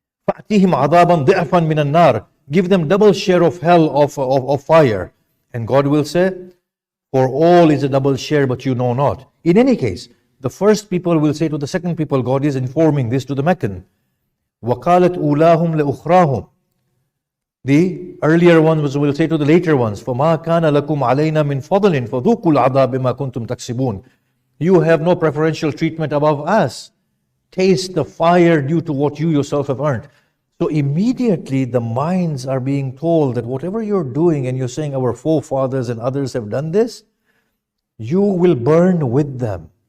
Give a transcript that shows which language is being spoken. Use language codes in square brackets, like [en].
[ar] فَأْتِهِمْ عَذَابًا ضِعْفًا مِنَ النَّارِ. [en] Give them double share of hell, of fire. And God will say, for all is a double share, but you know not. In any case, the first people will say to the second people, God is informing this to the Meccan. [ar] وَقَالَتْ أُولَاهُمْ لَأُخْرَاهُمْ. [en] The earlier ones will say to the later ones, [ar] فَمَا كَانَ لَكُمْ عَلَيْنَا مِنْ فَضْلٍ فَذُوقُوا الْعَذَابَ بِمَا كُنْتُمْ تَكْسِبُونَ. [en] You have no preferential treatment above us. Taste the fire due to what you yourself have earned. So immediately the minds are being told that whatever you're doing and you're saying our forefathers and others have done this, you will burn with them.